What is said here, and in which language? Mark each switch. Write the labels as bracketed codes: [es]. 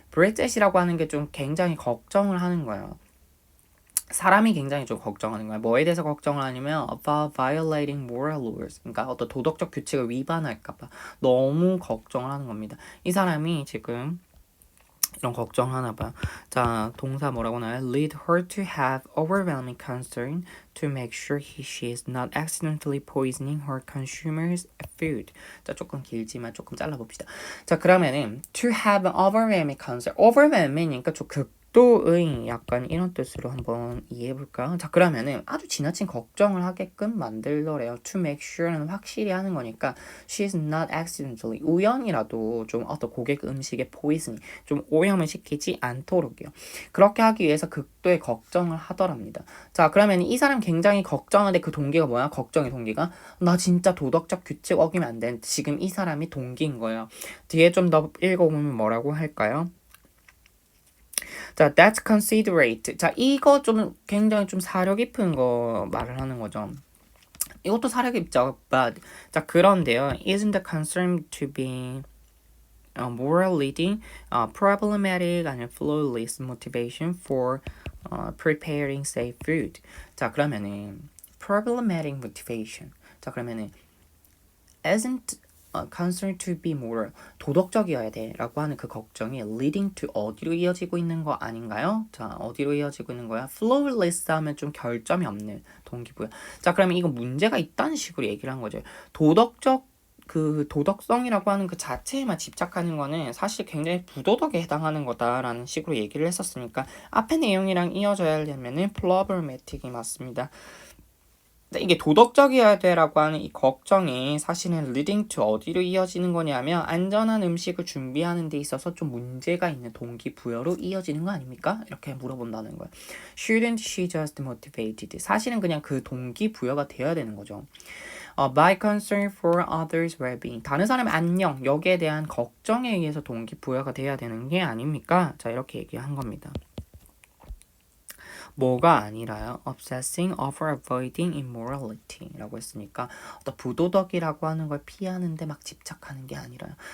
[ko] Bridget이라고 하는 게 좀 굉장히 걱정을 하는 거예요. 사람이 굉장히 좀 걱정하는 거야. 뭐에 대해서 걱정을 하냐면 [en] about violating moral rules. [ko] 그러니까 어떤 도덕적 규칙을 위반할까봐 너무 걱정을 하는 겁니다. 이 사람이 지금 이런 걱정하나 봐요. 자, 동사 뭐라고 나와요? [en] Lead her to have overwhelming concern to make sure she is not accidentally poisoning her consumers' food. [ko] 자, 조금 길지만 조금 잘라봅시다. 자, 그러면은 [en] to have an overwhelming concern. [ko] overwhelming이니까 좀 또의 약간 이런 뜻으로 한번 이해해 볼까요? 자, 그러면은 아주 지나친 걱정을 하게끔 만들더래요. [en] To make sure [ko] 는 확실히 하는 거니까 [en] she's not accidentally [ko] 우연이라도 좀 어떤 고객 음식에 포이즌 좀 오염을 시키지 않도록요. 그렇게 하기 위해서 극도의 걱정을 하더랍니다. 자, 그러면 이 사람 굉장히 걱정하는데 그 동기가 뭐야? 걱정의 동기가 나 진짜 도덕적 규칙 어기면 안 돼. 지금 이 사람이 동기인 거예요. 뒤에 좀 더 읽어보면 뭐라고 할까요? [en] 자, that's considerate. [ko] 자, 이거 좀 굉장히 좀 사려 깊은 거 말을 하는 거죠. 이것도 사려 깊죠. But 자, 그런데요. [en] Isn't the concern to be moral leading, problematic and flawless motivation for preparing safe food. [ko] 자, 그러면은 [en] problematic motivation. [ko] 자, 그러면은 [en] isn't concern to be moral [ko] 도덕적이어야 돼 라고 하는 그 걱정이 [en] leading to [ko] 어디로 이어지고 있는 거 아닌가요? 자, 어디로 이어지고 있는 거야? flawless 하면 좀 결점이 없는 동기부여. 자, 그러면 이거 문제가 있다는 식으로 얘기를 한 거죠. 도덕적 그 도덕성이라고 하는 그 자체에만 집착하는 거는 사실 굉장히 부도덕에 해당하는 거다라는 식으로 얘기를 했었으니까 앞에 내용이랑 이어져야 하려면은 problematic이 맞습니다. 이게 도덕적이어야 돼라고 하는 이 걱정이 사실은 [en] leading to [ko] 어디로 이어지는 거냐면 안전한 음식을 준비하는 데 있어서 좀 문제가 있는 동기부여로 이어지는 거 아닙니까? 이렇게 물어본다는 거예요. [en] Shouldn't she just motivated? [ko] 사실은 그냥 그 동기부여가 되어야 되는 거죠. [en] By concern for others' well-being. [ko] 다른 사람의 안녕, 여기에 대한 걱정에 의해서 동기부여가 돼야 되는 게 아닙니까? 자, 이렇게 얘기한 겁니다. 뭐가 아니라요. [en] obsessing over avoiding immorality [ko] 라고 했으니까 어떤 부도덕이라고 하는 걸 피하는데 막 집착하는 게 아니라요.